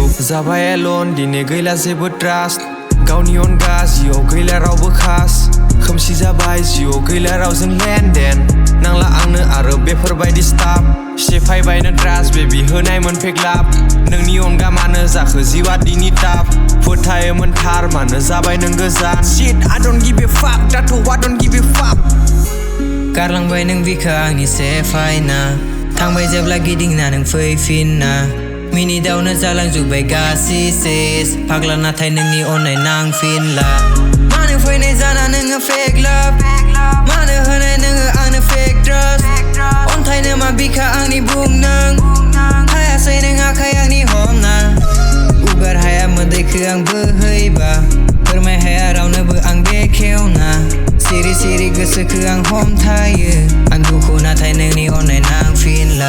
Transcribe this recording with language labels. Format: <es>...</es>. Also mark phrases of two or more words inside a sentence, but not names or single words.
<brx>जाबाय एलन दिनै गैला जेबो ट्रास्ट गावनि अनगा जिउआव गैला रावबो खास खोमसि जाबाय जिउआव गैला रावजों लेनदेन नांला आंनो आरो बेफोरबायदि स्टाफ सेफायबायनो ट्रास्ट बेबी होनायमोन</brx> <en>fake love</en> <brx>नोंनि अनगा मानो जाखो जिउआ दिनि टाफ फोथायोमोन थार मानो जाबाय नों गोजान शिट</brx> <en>I don't give a fuck</en> <brx>दाथ'</brx> <en>I don't give a fuck</en> <brx>गारलांबाय नों बिखा आंनि सेफायना थांबाय जेब्ला गिदिंना नों फैफिनना मिनिटावनो जालांजोब्बाय गासै सेस फाग्ला नाथाय नोंनि अननाय नांफिनला मानो फैनाय जाना नोङो</brx> <en>fake love</en> <brx>मानो होनाय नोङो आंनो</brx> <en>fake trust</en> <brx>अन्थायनो मा बिखा आंनि बुं नों हायासै नों आखाय आंनि हमना उगार हाया मोदैखो आं बोहैबा फोरमाय हाया रावनोबो आं बेखेवना सिरि सिरि गोसोखो आं हमथायो आं दुखु नाथाय नोंनि अननाय नांफिनला</brx>